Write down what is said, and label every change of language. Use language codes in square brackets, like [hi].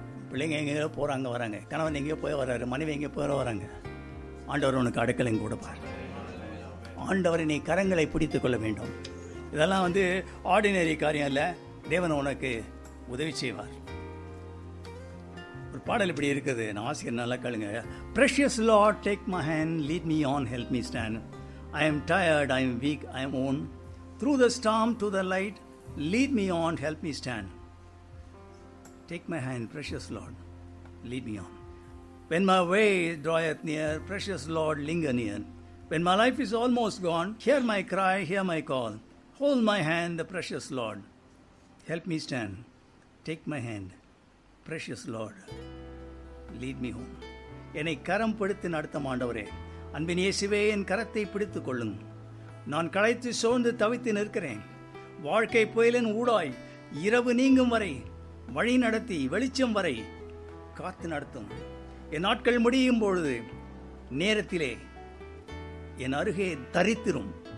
[ta] பிள்ளைங்க எங்கேயோ போகிறாங்க வராங்க, கணவன் எங்கேயோ போய் வர்றாரு, மனைவி எங்கேயோ போய் வராங்க. ஆண்டவர் உனக்கு அடைக்கலம் கொடுப்பார். ஆண்டவரை நீ கரங்களை பிடித்து கொள்ள வேண்டும். இதெல்லாம் வந்து ஆர்டினரி காரியம் இல்லை. தேவன் உனக்கு உதவி செய்வார். ஒரு பாடல் இப்படி இருக்குது, நான் வாசிக்கிறேன், நல்லா கேளுங்க. [en] Precious Lord, take my hand, lead me on, help me stand. I am tired, I am weak, I am worn. Through the storm to the light, lead me on, help me stand. Take my hand, precious Lord, lead me on. When my way draweth near, precious Lord, linger near. When my life is almost gone, hear my cry, hear my call. Hold my hand, the precious Lord, help me stand. Take my hand, precious Lord, lead me home. [ta] என்னை கரம் பிடித்து நடத்தும் ஆண்டவரே, அன்பின் இயேசுவே, என் கரத்தை பிடித்துக் கொள்ளும். நான் களைத்து சோர்ந்து தவித்து நிற்கிறேன். வாழ்க்கை புயலின் ஊடாய் இரவு நீங்கும் வரை வழி நடத்தி வெளிச்சம் வரை காத்து நடத்தும். என் நாட்கள் முடியும் பொழுது நேரத்திலே என் அருகே தரித்திரும்.